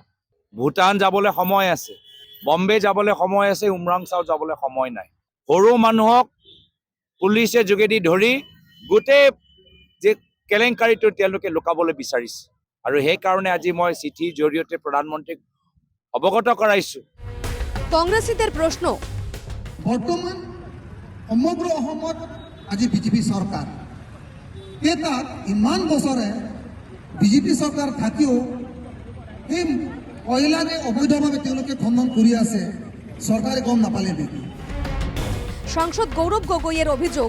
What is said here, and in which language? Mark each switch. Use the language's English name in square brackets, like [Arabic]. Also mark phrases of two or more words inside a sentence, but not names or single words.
[Assamese] ভূটান যাবলৈ সময় আছে, বম্বে যাবলৈ সময় আছে, উমৰাংচাও যাবলৈ সময় নাই। সৰু মানুহক পুলিচে যোগেদি ধৰি গোটেই যে কেলেংকাৰীটো তেওঁলোকে লুকাবলৈ বিচাৰিছে, আৰু সেইকাৰণে আজি মই চিঠিৰ জৰিয়তে প্ৰধানমন্ত্ৰীক অৱগত কৰাইছোঁ। [Bangla] কংগ্ৰেসীদের প্রশ্ন, [Assamese] বর্তমান সমগ্র অসমত আজি বিজেপি চৰকাৰ তাত ইমান বছৰে বিজেপি চৰকাৰ থাকিও এই কয়লাৰে অবৈধভাৱে তেওঁলোকে খনন কৰি আছে, চৰকাৰে গম নাপালে নেকি? [Bangla] সাংসদ গৌরব গগৈয়ের অভিযোগ,